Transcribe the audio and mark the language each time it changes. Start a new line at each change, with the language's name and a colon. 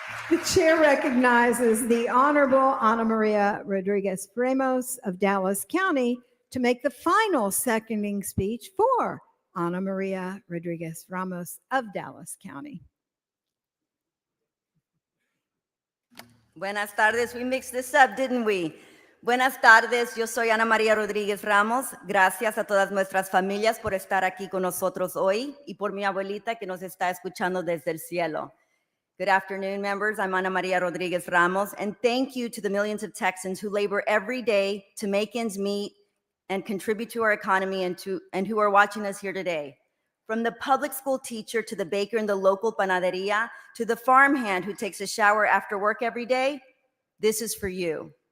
English: The chair recognizes the Honorable Ana Maria Rodriguez Ramos of Dallas County to make the final seconding speech for Ana Maria Rodriguez Ramos of Dallas County.
Spanish: Buenas tardes.
English: We mixed this up, didn't we?
Spanish: Buenas tardes. Yo soy Ana María Rodríguez Ramos. Gracias a todas nuestras familias por estar aquí con nosotros hoy y por mi abuelita que nos está escuchando desde el cielo.
English: Good afternoon, members. I'm Ana María Rodríguez Ramos, and thank you to the millions of Texans who labor every day to make ends meet and contribute to our economy and who are watching us here today. From the public school teacher to the baker in the local panaderia to the farmhand who takes a shower after work every day, this is for you.